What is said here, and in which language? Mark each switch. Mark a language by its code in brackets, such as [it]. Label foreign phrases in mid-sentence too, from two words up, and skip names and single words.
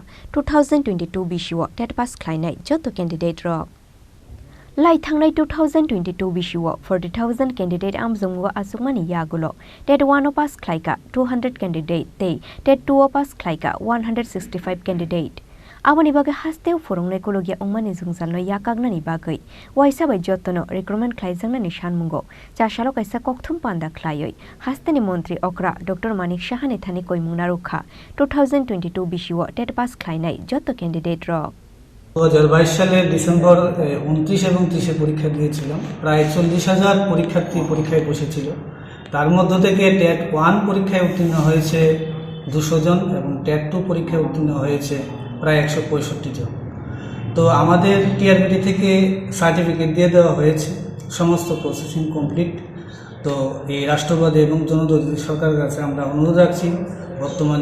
[trp] 2022 Bisio TET pass Khlainai Jotto candidate rock Lai thangnai 2022 Bisio 40,000 candidate amzungwa asukmani yagulo TET 1 pass Khlaika 200 candidate te TET 2 pass Khlaika 165 candidate Awani bagai hasteu forungnai kologia ongmani jungjalno yakagnani bagai waisa bai Jottono Recruitment Khlaijaknani Sanmung Jashalo kaisa kokthum panda Khlaioi Hasteni Montri Okra Dr. Manik Shahane Thani Koimung Narukha 2022 Bisio TET pass Khlainai Jotto candidate rock [bn] 2022 সালের ডিসেম্বর 29 এবং 30 পরীক্ষা দিয়েছিলাম প্রায় 40,000 পরীক্ষার্থী পরীক্ষায় বসেছিল তার মধ্য থেকে টেট 1 পরীক্ষায় উত্তীর্ণ হয়েছে 200 জন এবং টেট 2 পরীক্ষায় উত্তীর্ণ হয়েছে প্রায় 165 জন তো আমাদের টিআরবিটি থেকে সার্টিফিকেট দিয়ে দেওয়া হয়েছে সমস্ত [en] processing complete [bn] তো এই রাষ্ট্রবাদী এবং জনদলীয় সরকারের কাছে আমরা অনুরোধ রাখছি বর্তমান